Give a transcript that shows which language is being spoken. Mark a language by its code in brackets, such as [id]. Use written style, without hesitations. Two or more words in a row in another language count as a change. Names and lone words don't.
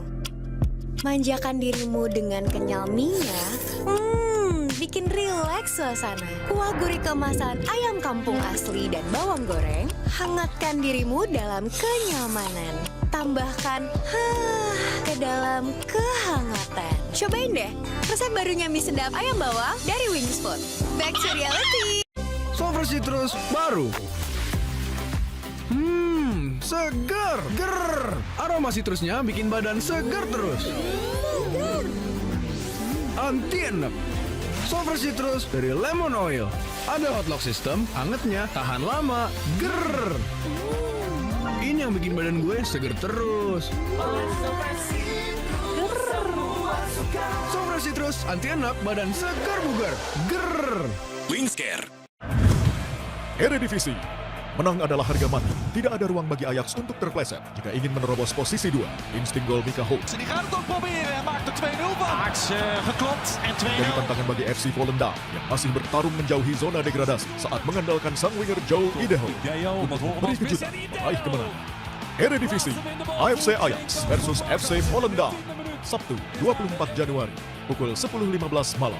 [id] Manjakan dirimu dengan kenyal mie-nya, bikin rileks suasana. Kuah gurih kemasan ayam kampung asli dan bawang goreng, hangatkan dirimu dalam kenyamanan. Tambahkan ke dalam kehangatan. Cobain deh resep barunya mie sedap ayam bawang dari Wings Food. [en] Back to reality. [id] Sour Citrus baru. Segar. Ger. Aroma citrusnya bikin badan segar terus. Anti enak. Sour Citrus dari Lemon Oil. Ada [en] hot lock system, [id] angetnya tahan lama. Ger. Ini yang bikin badan gue segar terus. Sour Citrus anti enak, badan segar bugar. Ger. Wingscare. Eredivisie. Menang adalah harga mati. Tidak ada ruang bagi Ajax untuk terpleset. Jika ingin menerobos posisi 2, insting gol Mika Holt. [nl] Die gaat het ook proberen. Hij maakt er 2-0 van. Ajax geklopt en 2-0. [id] Jadi tantangan bagi FC Volendam yang masih bertarung menjauhi zona degradasi saat mengandalkan sang winger Joel Ideho. Beri kejutan, meraih kemenangan. Eredivisie, AFC Ajax versus FC Volendam. Sabtu 24 Januari pukul 10.15 malam.